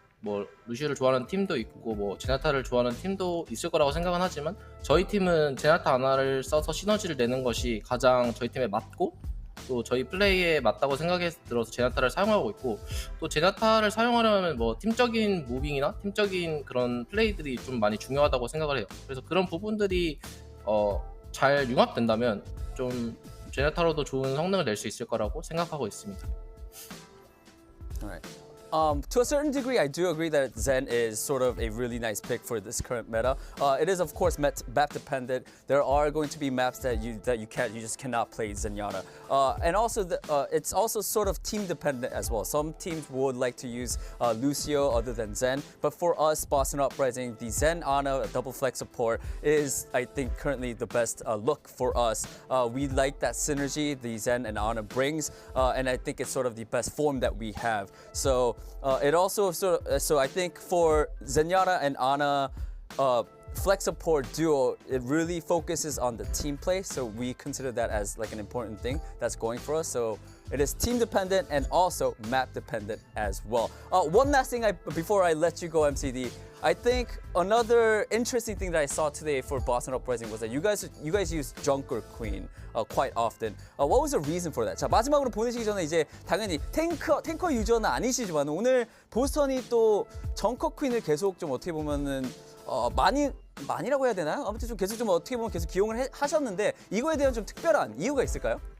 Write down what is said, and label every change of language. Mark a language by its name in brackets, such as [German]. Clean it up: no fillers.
[Korean] 뭐 루시오를 좋아하는 팀도 있고 뭐 제나타를 좋아하는 팀도 있을 거라고 생각은 하지만 저희 팀은 제나타 하나를 써서 시너지를 내는 것이 가장 저희 팀에 맞고 또 저희 플레이에 맞다고 생각해 들어서 제나타를 사용하고 있고 또 제나타를 사용하려면 뭐 팀적인 무빙이나 팀적인 그런 플레이들이 좀 많이 중요하다고 생각을 해요. 그래서 그런 부분들이 잘 융합된다면 좀 제나타로도 좋은 성능을 낼 수 있을 거라고 생각하고 있습니다. [English] Alright. To a certain degree, I do agree that Zen is sort of a really nice pick for this current meta. It is, of course, map dependent. There are going to be maps that you just cannot play Zenyatta, and also it's also sort of team dependent as well. Some teams would like to use Lucio other than Zen, but for us, Boston Uprising, the Zen Ana double flex support is, I think, currently the best look for us. We like that synergy the Zen and Ana brings, and I think it's sort of the best form that we have. So. It also so I think for Zenyatta and Ana flex support duo, it really focuses on the team play, so we consider that as like an important thing that's going for us. So it is team dependent and also map dependent as well. One last thing before I let you go, MCD. I think another interesting thing that I saw today for Boston Uprising was that you guys use Junker Queen quite often. What was the reason for that? [Korean] 자, 마지막으로 보내시기 전에 이제 당연히 탱커 유저는 아니시지만 오늘 보스턴이 또 정커 퀸을 계속 좀 어떻게 보면은 많이라고 해야 되나요? 아무튼 좀 계속 좀 어떻게 보면 계속 기용을 하셨는데 이거에 대한 좀 특별한 이유가 있을까요?